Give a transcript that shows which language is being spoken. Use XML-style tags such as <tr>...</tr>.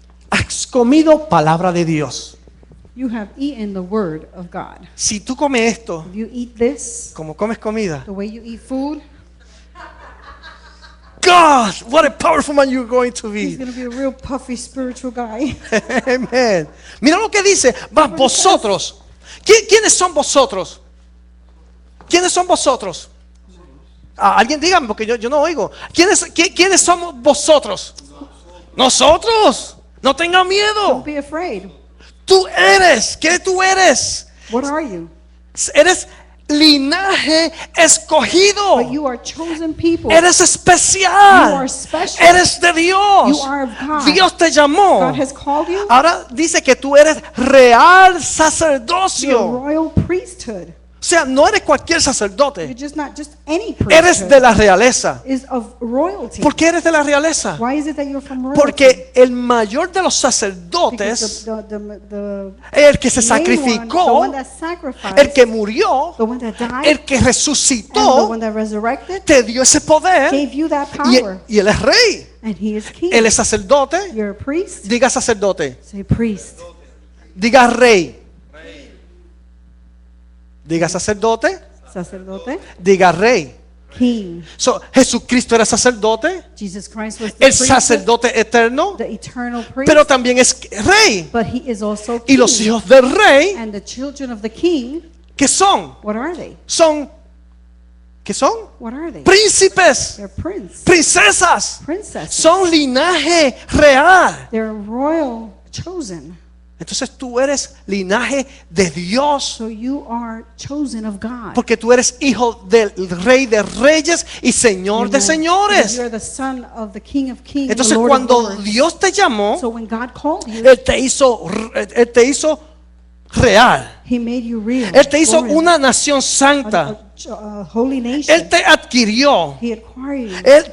<es>Has comido palabra de Dios.</es> <en>You have eaten the word of God.</en> <es>Si tú comes esto,</es> <en>If you eat this,</en> <es>como comes comida,</es> <en>the way you eat food, God, what a powerful man you're going to he's be. going to be a real puffy spiritual guy.</en> <es>Amen. Mira lo que dice. Mas vosotros. ¿Quiénes son vosotros? ¿Quiénes son vosotros? Alguien dígame porque yo no oigo. ¿Quiénes somos vosotros? Nosotros. No tengan miedo.</es> <en>Don't be afraid.</en> <es>Tú eres. ¿Qué tú eres?</es> <en>What are you?</en> <es>Eres linaje escogido.</es> <en>But you are chosen people.</en> <es>Eres</es> <en>You</en> <es>especial.</es> <en>are special.</en> <es>Eres de Dios.</es> <en>You are of God.</en> <es>Dios te llamó.</es> <en>God has called you.</en> <es>Ahora dice que tú eres real</es> <en>You're a</en> <es>sacerdocio.</es> <en>royal priesthood.</en> <es>O sea, no eres cualquier</es> <en>You're</en> <es>sacerdote.</es> <en>just not just any</en> <es>Eres de</es> <en>priesthood.</en> <es>la realeza.</es> <en>Is of royalty.</en> <es>¿Por qué eres de la realeza?</es> <en>Why is it that you're from royalty?</en> <es>Porque el mayor de los</es> <en>Because</en> <es>sacerdotes,</es> <en>the</en> <es>el que se</es> <en>main one, the</en> <es>sacrificó,</es> <en>one that sacrificed,</en> <es>el que murió,</es> <en>the one that died,</en> <es>el que</es> <en>and the</en> <es>resucitó,</es> <en>one that resurrected,</en> <es>te dio ese poder.</es> <en>gave you that</en> <es>Y,</es> <en>power.</en> <es>y él es rey.</es> <en>And he is king.</en> <es>Él es sacerdote.</es> <en>You're a priest.</en> <es>Diga sacerdote.</es> <en>Say priest.</en> <es>Diga rey. Diga sacerdote. Sacerdote. Diga rey.</es> <en>King.</en> <es>So, Jesucristo era sacerdote,</es> <en>Jesus Christ was the</en> <es>el</es> <en>priest,</en> <es>sacerdote eterno,</es> <en>the eternal priest,</en> <es>pero también es rey.</es> <en>but he is also</en> <es>Y</es> <en>king.</en> <es>los hijos del rey,</es> <en>And the children of the king,</en> <es>¿qué son?</es> <en>what are they?</en> <es>¿Qué son?</es> <en>What are they?</en> <es>Príncipes,</es> <en>They're prince,</en> <es>princesas,</es> <en>princesses.</en> <es>son linaje real.</es> <en>They're royal chosen.</en> <es>Entonces tú eres linaje de Dios,</es> <en>So you are chosen of God.</en> <es>porque tú eres hijo del rey de reyes y señor de</es> <en>Because</en> <es>señores.</es> <en>you're the son of the King of Kings,</en> <es>Entonces</es> <en>the Lord</en> <es>cuando</es> <en>of Lords.</en> <es>Dios te llamó,</es> <en>So when God called you,</en> <es>Él te hizo real.</es> <en>He made you real.</en> <es>Él te hizo</es> <en>glorious,</en> <es>una nación santa.</es> <en>a holy nation.</en> <es>Él te adquirió.</es> <en>He acquired you.</en>